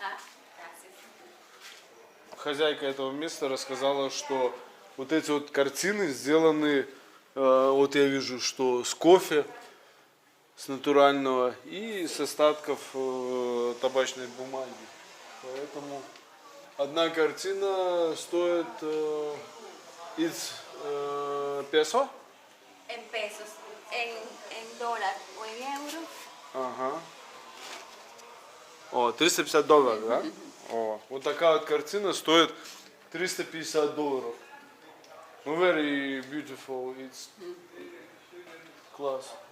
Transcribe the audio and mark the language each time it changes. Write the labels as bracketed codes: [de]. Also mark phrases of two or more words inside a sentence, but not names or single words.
[ru] Хозяйка этого места рассказала, что вот эти вот картины сделаны, вот я вижу, что с кофе, с натурального и с остатков табачной бумаги. Поэтому одна картина стоит песо? [es] En pesos, en dólar o en euros. [ru] Ага. $350, да? Вот такая вот картина стоит $350. [en] Very beautiful. It's class.